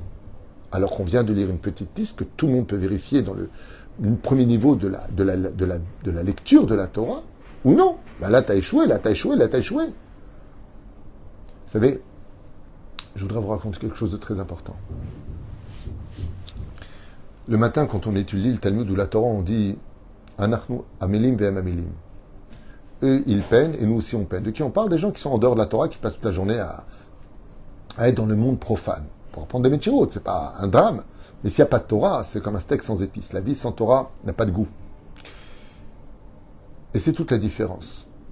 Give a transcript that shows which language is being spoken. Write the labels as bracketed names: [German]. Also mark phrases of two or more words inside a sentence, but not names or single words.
[French] Alors qu'on vient de lire une petite liste que tout le monde peut vérifier dans le premier niveau de la lecture de la Torah, ou non. Ben là, tu as échoué, là, tu as échoué, là, tu as échoué. Vous savez, je voudrais vous raconter quelque chose de très important. Le matin, quand on étudie le Talmud ou la Torah, on dit « [Hebrew] אנחנו עמלים והם עמלים ». [French] Eux, ils peinent, et nous aussi, on peine. De qui on parle? Des gens qui sont en dehors de la Torah, qui passent toute la journée à être dans le monde profane. Pour apprendre des métchirot, c'est pas un drame. Mais s'il n'y a pas de Torah, c'est comme un steak sans épices. La vie sans Torah n'a pas de goût. Et c'est toute la différence.